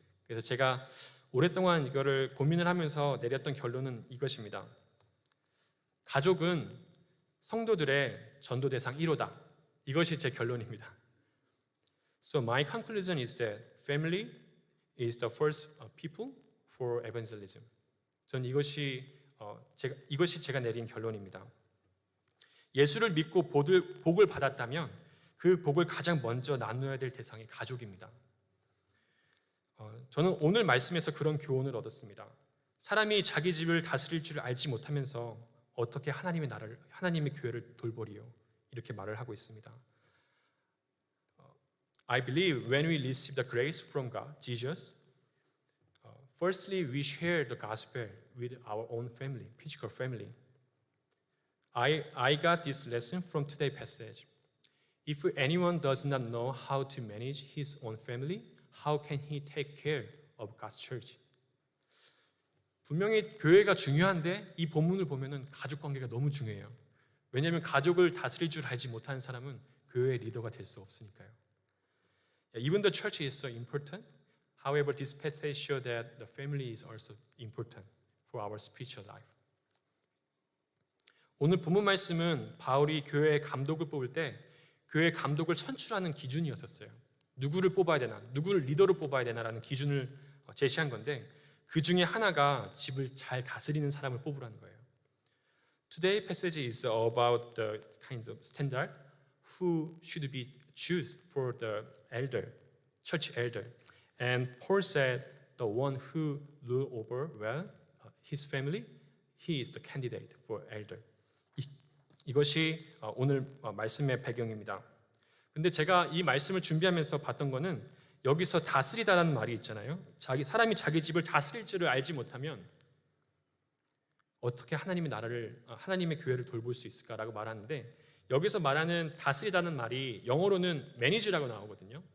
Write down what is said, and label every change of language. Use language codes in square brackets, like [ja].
[ko] 그래서 제가 오랫동안 이거를 고민을 하면서 내렸던 결론은 이것입니다. 가족은 성도들의 전도 대상 1호다. 이것이 제 결론입니다. [en] So my conclusion is that family is the first people for evangelism. [ko] 전 이것이 제가 내린 결론입니다. 예수를 믿고 복을 받았다면 그 복을 가장 먼저 나눠야 될 대상이 가족입니다. 저는 오늘 말씀에서 그런 교훈을 얻었습니다. 사람이 자기 집을 다스릴 줄 알지 못하면서 어떻게 하나님의 교회를 돌보리요? 이렇게 말을 하고 있습니다. [en] I believe when we receive the grace from God, Jesus, firstly we share the gospel with our own family, physical family. I got this lesson from today's passage. If anyone does not know how to manage his own family, how can he take care of God's church? [ko] 분명히 교회가 중요한데 이 본문을 보면은 가족 관계가 너무 중요해요. 왜냐하면 가족을 다스릴 줄 알지 못하는 사람은 교회의 리더가 될 수 없으니까요. [en] Even the church is so important. However, this passage shows that the family is also important for our spiritual life. [ko] 오늘 본문 말씀은 바울이 교회의 감독을 뽑을 때 교회 감독을 선출하는 기준이었었어요. 누구를 뽑아야 되나, 누구를 리더로 뽑아야 되나라는 기준을 제시한 건데 그 중에 하나가 집을 잘 다스리는 사람을 뽑으라는 거예요. [en] Today's passage is about the kinds of standard who should be chosen for the elder, church elder. And Paul said the one who rule over well his family, he is the candidate for elder. [ko] 이것이 오늘 말씀의 배경입니다. 근데 제가 이 말씀을 준비하면서 봤던 거는 여기서 다스리다라는 말이 있잖아요. 사람이 자기 집을 다스릴 줄을 알지 못하면 어떻게 하나님의 나라를, 하나님의 교회를 돌볼 수 있을까라고 말하는데 여기서 말하는 다스리다는 말이 영어로는 매니지라고 나오거든요.